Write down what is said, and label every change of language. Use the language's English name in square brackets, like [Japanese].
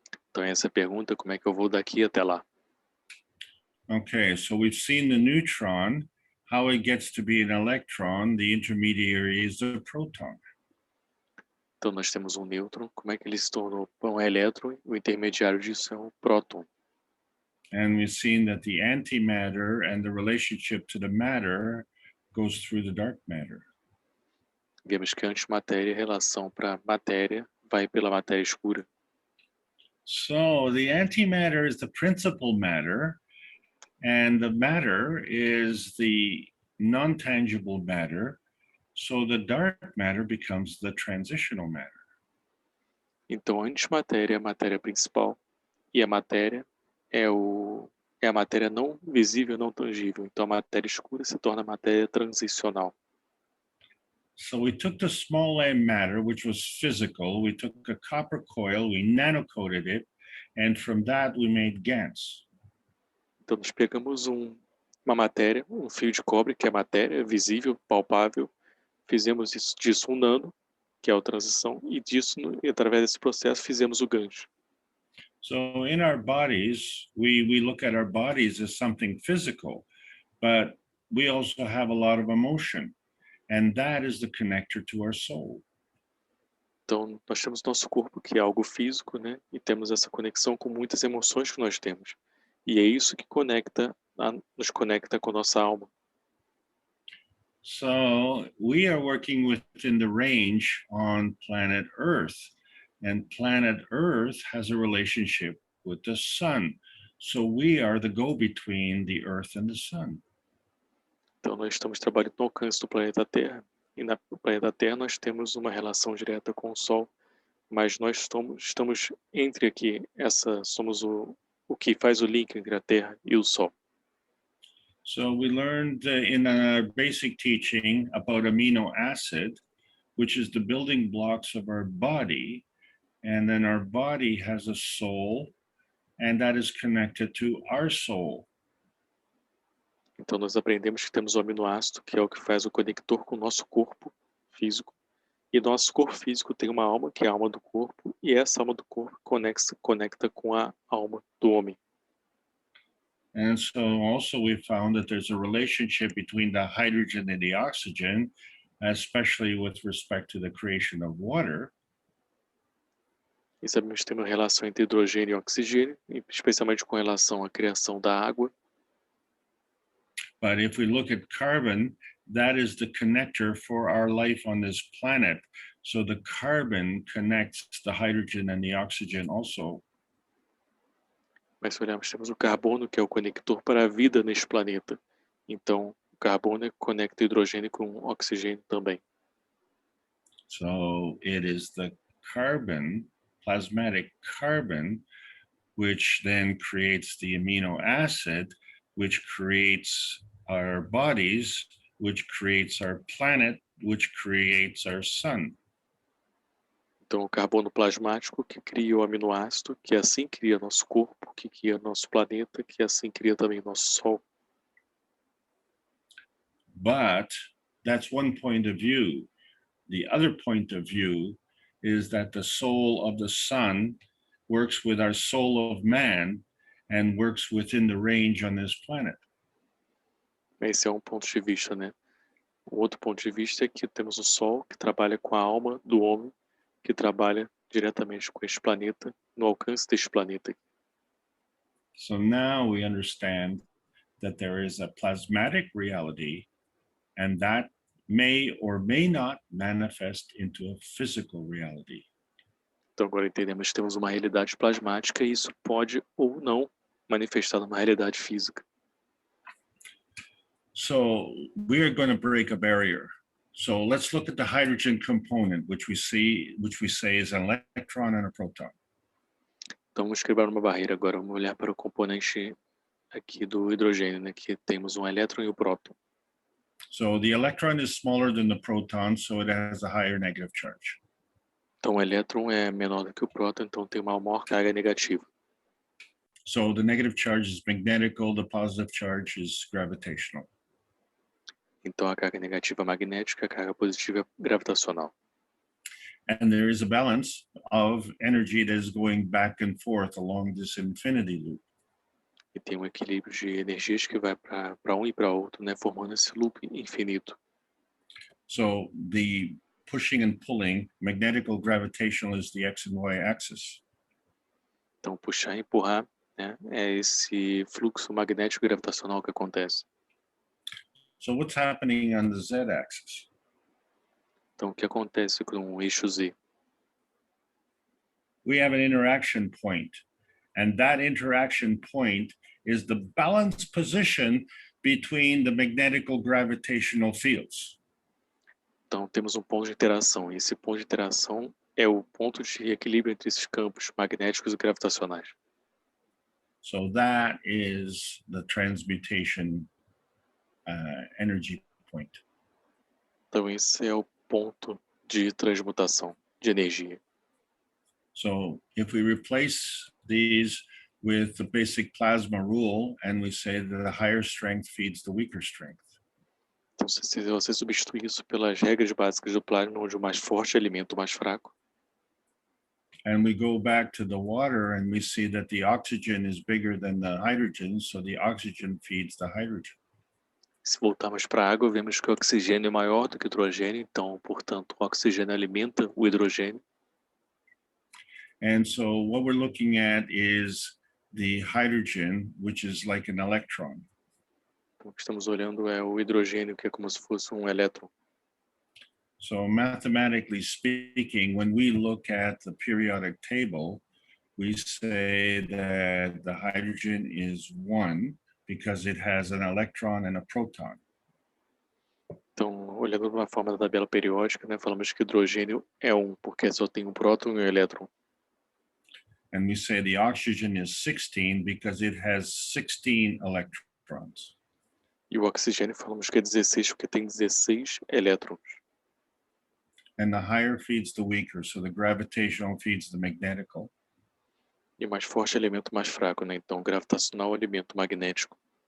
[Portuguese] Então essa é a pergunta, como é que eu vou daqui até lá? [English] Okay, so we've seen the neutron, how it gets to be an electron, the intermediary is a proton. [Portuguese] Então nós temos um nêutron, como é que ele se tornou um elétron? O intermediário disso é um próton. [English] And we've seen that the antimatter and the relationship to the matter goes through the dark matter. [Portuguese] Vemos que a antimatéria, a relação para matéria, vai pela matéria escura. [English] So the antimatter is the principal matter, and the matter is the non-tangible matter. So the dark matter becomes the transitional matter. [Portuguese] Então a antimatéria é a matéria principal e a matéria é a matéria não visível, não tangível. Então a matéria escura se torna matéria transicional. [English] So we took the small m matter, which was physical, we took a copper coil, we nanocoated it, and from that we made GANs. [Portuguese] Então nós pegamos uma matéria, um fio de cobre, que é matéria visível, palpável, fizemos disso um nano, que é a transição, e através desse processo fizemos o gancho. [English] So in our bodies, we look at our bodies as something physical, but we also have a lot of emotion, and that is the connector to our soul. [Portuguese] Então, nós temos nosso corpo, que é algo físico, né? E temos essa conexão com muitas emoções que nós temos. E é isso que nos conecta com nossa alma. [English] So we are working within the range on planet Earth, and planet Earth has a relationship with the sun. So we are the go-between the Earth and the sun. [Portuguese] Então, nós estamos trabalhando no alcance do planeta Terra. E no planeta Terra nós temos uma relação direta com o Sol, mas nós estamos entre aqui. Somos o que faz o link entre a Terra e o Sol. [English] So we learned in our basic teaching about amino acid, which is the building blocks of our body. And then our body has a soul, and that is connected to our soul. [Portuguese] Então nós aprendemos que temos o aminoácido, que é o que faz o conector com o nosso corpo físico. E nosso corpo físico tem uma alma, que é a alma do corpo, e essa alma do corpo conecta com a alma do homem. [English] And so also we found that there's a relationship between the hydrogen and the oxygen, especially with respect to the creation of water. [Portuguese] E sabemos que tem uma relação entre hidrogênio e oxigênio, especialmente com relação à criação da água. [English] But if we look at carbon, that is the connector for our life on this planet. So the carbon connects the hydrogen and the oxygen also. [Portuguese] Mas se olharmos, temos o carbono, que é o conector para a vida neste planeta. Então, o carbono conecta o hidrogênio com o oxigênio também. [English] So it is the carbon, plasmatic carbon, which then creates the amino acid, which creates our bodies, which creates our planet, which creates our sun. [Portuguese] Então, o carbono plasmático que cria o aminoácido, que assim cria nosso corpo, que cria nosso planeta, que assim cria também nosso Sol. [English] But that's one point of view. The other point of view is that the soul of the sun works with our soul of man and works within the range on this planet. [Portuguese] Esse é um ponto de vista, né? Um outro ponto de vista é que temos o Sol, que trabalha com a alma do homem, que trabalha diretamente com este planeta, no alcance deste planeta. [English] So now we understand that there is a plasmatic reality, and that may or may not manifest into a physical reality. [Portuguese] Então agora entendemos que temos uma realidade plasmática e isso pode ou não manifestar numa realidade física. [English] So we are going to break a barrier. So let's look at the hydrogen component, which we say is an electron and a proton. [Portuguese] Então vamos quebrar uma barreira agora, vamos olhar para o componente aqui do hidrogênio, né, que temos um elétron e o próton. [English] So the electron is smaller than the proton, so it has a higher negative charge. [Portuguese] Então o elétron é menor do que o próton, então tem uma maior carga negativa. [English] So the negative charge is magnetical, the positive charge is gravitational. [Portuguese] Então a carga negativa é magnética, a carga positiva é gravitacional. [English] And there is a balance of energy that is going back and forth along this infinity loop. [Portuguese] E tem um equilíbrio de energias que vai para um e para outro, né, formando esse loop infinito. [English] So the pushing and pulling, magnetical gravitational is the x and y axis. [Portuguese] Então puxar e empurrar, né, é esse fluxo magnético e gravitacional que acontece. [English] So what's happening on the z axis? [Portuguese] Então o que acontece com o eixo Z? [English] We have an interaction point, and that interaction point is the balance position between the magnetical gravitational fields. [Portuguese] Então temos um ponto de interação, e esse ponto de interação é o ponto de equilíbrio entre esses campos magnéticos e gravitacionais. [English] So that is the transmutation energy point. [Portuguese] Então esse é o ponto de transmutação de energia. [English] So if we replace these with the basic plasma rule, and we say that the higher strength feeds the weaker strength. [Portuguese] Então se você substituir isso pelas regras básicas do plasma, onde o mais forte alimenta o mais fraco, [English] And we go back to the water and we see that the oxygen is bigger than the hydrogen, so the oxygen feeds the hydrogen. [Portuguese] se voltarmos para a água, vemos que o oxigênio é maior do que o hidrogênio, então, portanto, o oxigênio alimenta o hidrogênio. [English] And so what we're looking at is the hydrogen, which is like an electron. [Portuguese] Então, o que estamos olhando é o hidrogênio, que é como se fosse um elétron. [English] So mathematically speaking, when we look at the periodic table, we say that the hydrogen is 1 because it has an electron and a proton. [Portuguese] Então, olhando de uma forma da tabela periódica, né, falamos que o hidrogênio é 1, porque só tem um próton e um elétron. [English] And we say the oxygen is 16 because it has 16 electrons. [Portuguese] E o oxigênio falamos que é 16, porque tem 16 elétrons. [English] And the higher feeds the weaker, so the gravitational feeds the magnetical. [Portuguese] E o mais forte alimenta o mais fraco, né? Então, o gravitacional alimenta o magnético.